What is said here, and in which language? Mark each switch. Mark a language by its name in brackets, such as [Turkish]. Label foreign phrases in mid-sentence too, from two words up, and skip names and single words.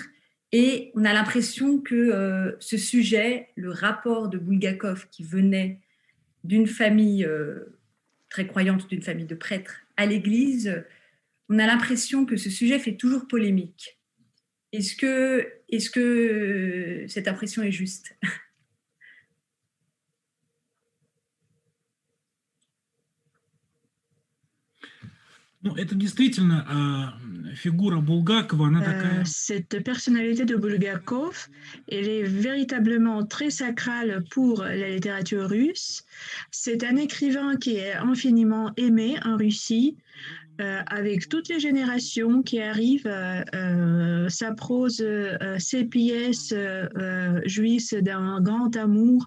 [French] Et on a l'impression que ce sujet, le rapport de Bulgakov qui venait d'une famille très croyante, d'une famille de prêtres à l'Église, on a l'impression que ce sujet fait toujours polémique. Est-ce que cette impression est juste? [Russian] Ну, это действительно фигура Булгакова, она такая... [French] Cette personnalité de Bulgakov, elle est véritablement très sacrale pour la littérature russe. C'est un écrivain qui est infiniment aimé en Russie, avec toutes les générations qui arrivent. Sa prose, ses pièces jouissent d'un grand amour.